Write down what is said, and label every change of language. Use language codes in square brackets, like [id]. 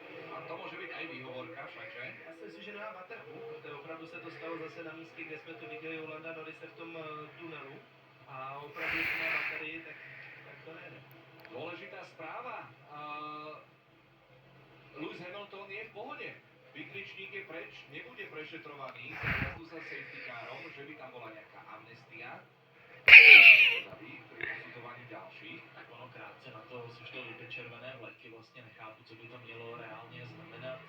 [sk] A to môže byť aj výhovorka však, že? [cs] Já si myslím, že nemá baterku, protože opravdu se to stalo zase na místě, kde jsme to viděli u Landa Norrise v tom tunelu. A opravdu, když má baterii, tak to nejde. [sk] Dôležitá správa. Lewis Hamilton je v pohode. Vykričník je preč, nebude prešetrovaný za jazdu za safety carom, že by tam bola nejaká amnestia. Pri posudzovaní ďalších. [cs] Tak ono krátce na to sešlo ty červené vleky, vlastně nechápu, co by to mělo reálně znamenat.